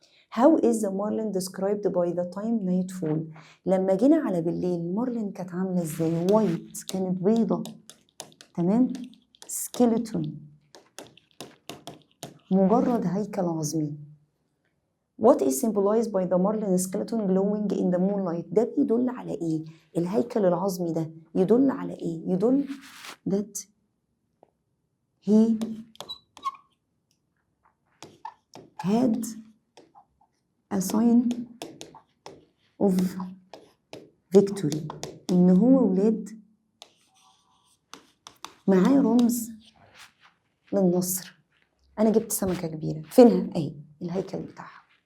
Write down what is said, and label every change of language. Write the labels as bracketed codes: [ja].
[en] How is the marlin described by the time nightfall؟ [ar] لما جينا على بالليل المارلين كانت عاملة ازاي؟ وايت، كانت بيضة، تمام، سكيلتون، مجرد هيكل عظمي. [en] What is symbolized by the marlin skeleton glowing in the moonlight؟ [ar] ده بيدل على ايه؟ الهيكل العظمي ده يدل على ايه؟ [en] يدل that he had a sign of victory، [ar] إن هو ولاد معاه رمز للنصر. أنا جبت سمكة كبيرة، فينها؟ أهي الهيكل بتاعها.